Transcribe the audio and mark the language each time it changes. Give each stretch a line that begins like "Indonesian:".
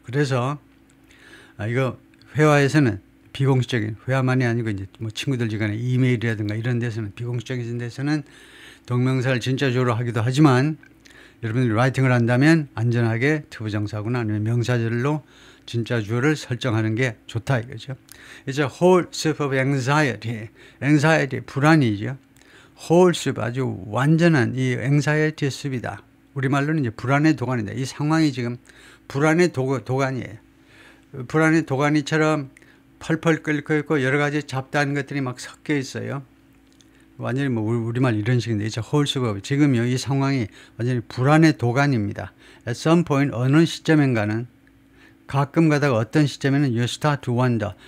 Korean: 그래서 이거 회화에서는 비공식적인, 회화만이 아니고 이제 뭐 친구들 간에 이메일이라든가 이런 데서는 비공식적인 데서는 동명사를 진짜 주어로 하기도 하지만 여러분들이 라이팅을 한다면 안전하게 투부정사구나 아니면 명사절로 진짜 주어를 설정하는 게 좋다 이거죠.
English: It's a whole soup of anxiety.
Korean: anxiety, 불안이죠.
English: whole soup,
Korean: 아주 완전한 이 anxiety 숲이다. 우리말로는 이제 불안의 도가니다. 이 상황이 지금 불안의 도가니예요. 불안의 도가니처럼 펄펄 끓고 있고 여러 가지 잡다한 것들이 막 섞여 있어요. 완전히 뭐 우리말 이런 식인데 이제 홀 수가 없어요. 지금요 이 상황이 완전히 불안의 도가니입니다.
English: At some point
Korean: 어느 시점인가는 가끔 가다가 어떤 시점에는
English: you start to wonder.